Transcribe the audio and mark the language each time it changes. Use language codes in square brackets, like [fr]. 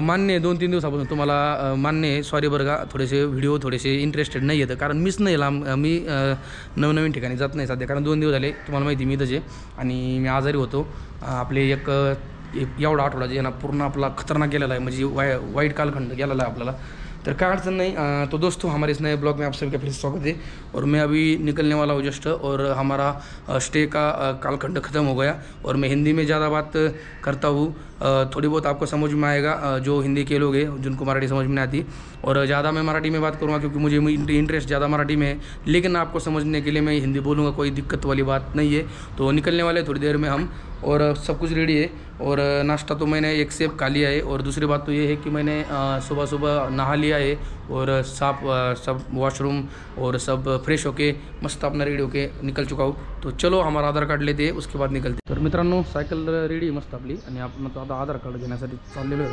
[mr] मान्य आहे 2-3 दिवसापासून तुम्हाला मान्य आहे, सॉरी बरं का, थोडेसे व्हिडिओ थोडेसे इंटरेस्टेड नाही येतं, कारण मीच नाही लांब, मी नवनवीन ठिकाणी जात नाही सध्या, कारण 2 दिवस झाले तुम्हाला माहिती मी इथंच आहे आणि मी आजारी होतो. आपले एक एवढा आठवडा जे ना पूर्ण आपला खतरनाक गेलेला आहे, म्हणजे वाईट कालखंड गेलेला आहे आपल्याला. तर काय अड़चन नहीं। [hi] तो दोस्तों हमारे इस नए ब्लॉग में आप सभी का फिर से स्वागत है। और मैं अभी निकलने वाला हूँ जस्ट, और हमारा स्टे का कालखंड ख़त्म हो गया। और मैं हिंदी में ज़्यादा बात करता हूँ, थोड़ी बहुत आपको समझ में आएगा जो हिंदी के लोग हैं जिनको मराठी समझ में नहीं आती, और ज़्यादा मैं मराठी में बात करूँगा क्योंकि मुझे इंटरेस्ट ज़्यादा मराठी में है, लेकिन आपको समझने के लिए मैं हिंदी बोलूँगा, कोई दिक्कत वाली बात नहीं है। तो निकलने वाले थोड़ी देर में हम, और सब कुछ रेडी है। और नाश्ता तो मैंने एक सेब खा लिया है, और दूसरी बात तो ये है कि मैंने सुबह सुबह नहा लिया है और साफ सब वॉशरूम और सब फ्रेश होके मस्त अपना रेडी होके निकल चुका हूँ। तो चलो हमारा आधार कार्ड लेते हैं, उसके बाद निकलते। [mr] तर मित्रांनो सायकल रेडी मस्त आपली, आणि आपण आता आधार कार्ड घेण्यासाठी चाललेलो आहे।